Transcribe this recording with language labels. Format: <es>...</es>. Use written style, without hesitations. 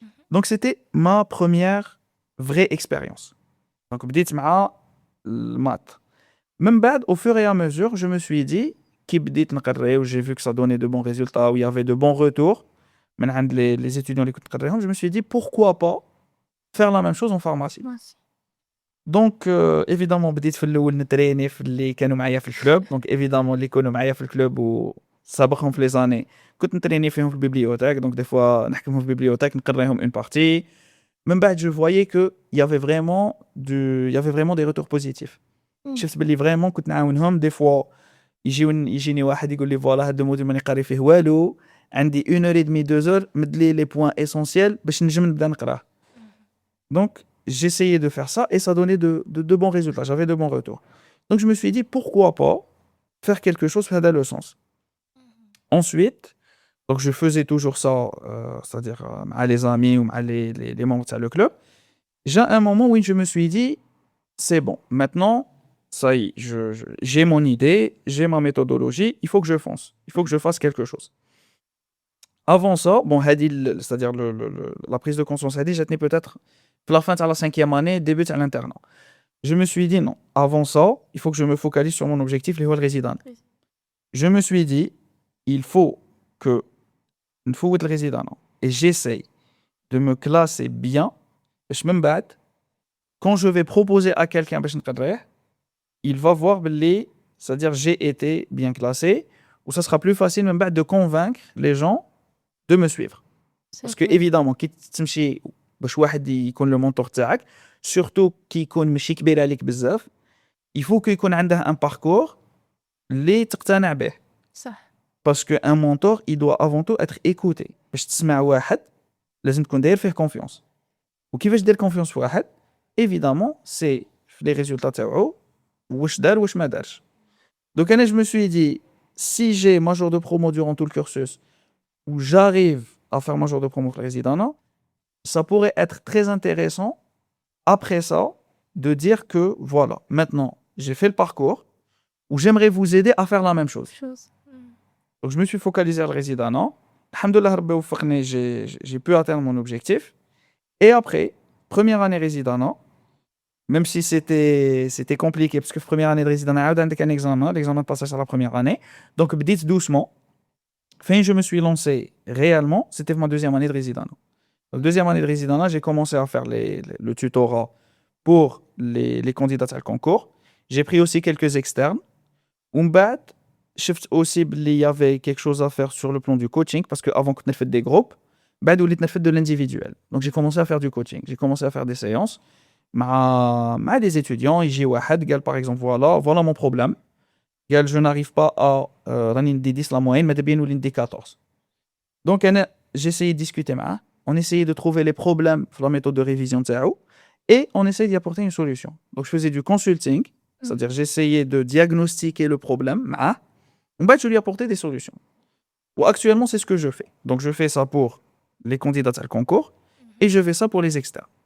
<fr>Donc, c'était ma première vraie expérience. Donc,</fr> <ar>بديت مع</ar> <fr>maths. Même bad, au fur et à mesure, je me suis dit,</fr> <ar>كي بديت نقري,</ar> <fr>où j'ai vu que ça donnait de bons résultats, où il y avait de bons retours,</fr> <ar>من عند</ar> <fr>les étudiants</fr> <ar>اللي كنت نقريهم,</ar> <fr>je me suis dit pourquoi pas faire la même chose en pharmacie. Donc évidemment</fr> <ar>بديت في الاول نتريني في اللي كانوا معايا في الكلوب.</ar> <fr>Donc évidemment</fr> <ar>اللي كانوا معايا في الكلوب وسابقهم في لي زاني كنت نتريني فيهم في البيبليوتيك. Donc des fois نحكمهم في البيبليوتيك نقريهم une partie. من بعد je voyais que il y avait vraiment des retours positifs. شفت باللي vraiment كنت نعاونهم.</ar> <fr>des fois</fr> <ar>يجيني واحد يقول لي فوالا هذا الموديل ماني قاري فيه والو, عندي 1h30 2h مد لي</ar> <fr>les points essentiels</fr> <ar>باش نجم نبدا نقراه.</ar> <fr>Donc j'essayais de faire ça et ça donnait de bons résultats, j'avais de bons retours. Donc je me suis dit pourquoi pas faire quelque chose</fr> <ar>في هذا</ar> <fr>le sens. Ensuite, donc je faisais toujours ça, c'est-à-dire مع les amis ou مع les membres de le club. J'ai un moment où je me suis dit c'est bon, maintenant ça y est, j'ai mon idée, j'ai ma méthodologie, il faut que je fonce, il faut que je fasse quelque chose. Avant ça, bon, c'est-à-dire la prise de conscience, j'étais peut-être la fin de la 5e année, début de l'internat. Je me suis dit non, avant ça, il faut que je me focalise sur mon objectif, les le résident. Je me suis dit, il faut que je fasse le résident et j'essaye de me classer bien. Quand je vais proposer à quelqu'un, il va voir, c'est-à-dire j'ai été bien classé, ou ça sera plus facile même de convaincre les gens de me suivre. Parce que évidemment</fr> <ar>كي تمشي باش واحد يكون</ar> <fr>le mentor</fr> <ar>تاعك,</ar> <fr>surtout</fr> <ar>كي يكون ماشي كبير عليك بزاف,</ar> <fr>il faut que</fr> <ar>يكون عنده</ar> <fr>un parcours</fr> <ar>اللي تقتنع به. صح.</ar> <fr>Parce que un mentor, il doit avant tout être écouté.</fr> <ar>باش تسمع واحد لازم تكون داير فيه confiance. وكيفاش دير confiance في واحد,</ar> <fr>évidemment c'est les résultats</fr> <ar>تاعو واش دار واش ما دارش.</ar> <fr>Donc je me suis dit si j'ai ma jour de promo durant tout le cursus où j'arrive à faire mon jour de promo résident, ça pourrait être très intéressant après ça de dire que voilà, maintenant j'ai fait le parcours où j'aimerais vous aider à faire la même chose. Donc je me suis focalisé sur le résident. Alhamdoulilah Rabbi</fr> <ar>وفقني,</ar> <fr>j'ai pu atteindre mon objectif. Et après, première année résident, même si c'était compliqué parce que première année de résident,</fr> <ar>عندك</ar> <fr>un examen, l'examen de passage à la première année. Donc</fr> <ar>بديت</ar> <fr>doucement. Fin, je me suis lancé réellement, c'était ma deuxième année de résident. La deuxième année de résidence, j'ai commencé à faire le tutorat pour les candidats à le concours. J'ai pris aussi quelques externes.</fr> <ar>ومن شفت</ar> <fr>aussi qu'il y avait quelque chose à faire sur le plan du coaching parce qu'avant</fr> <ar>كنت نفد</ar> <fr>des groupes</fr> <ar>بعد وليت نفد</ar> <fr>de l'individuel. Donc j'ai commencé à faire du coaching, j'ai commencé à faire des séances مع des étudiants.</fr> <ar>يجي واحد قال</ar> <fr>par exemple voilà mon problème.</fr> <ar>قال</ar> <fr>je n'arrive pas à</fr> <ar>راني ندي 10</ar> <fr>la moyenne</fr> <ar>ماذا بيا نولي ندي 14.</ar> <fr>Donc j'ai essayé de discuter</fr> <ar>معاه,</ar> <fr>on essayait de trouver les problèmes dans la méthode de révision</fr> <ar>تاعو</ar> <fr>et on essayait d'y apporter une solution. Donc je faisais du consulting, c'est-à-dire j'essayais de diagnostiquer le problème</fr> <ar>معاه ومن بعد</ar> <fr>je lui apportais des solutions. Actuellement, c'est ce que je fais. Donc, je fais ça pour les candidats à le concours et je fais ça pour les externes.</fr>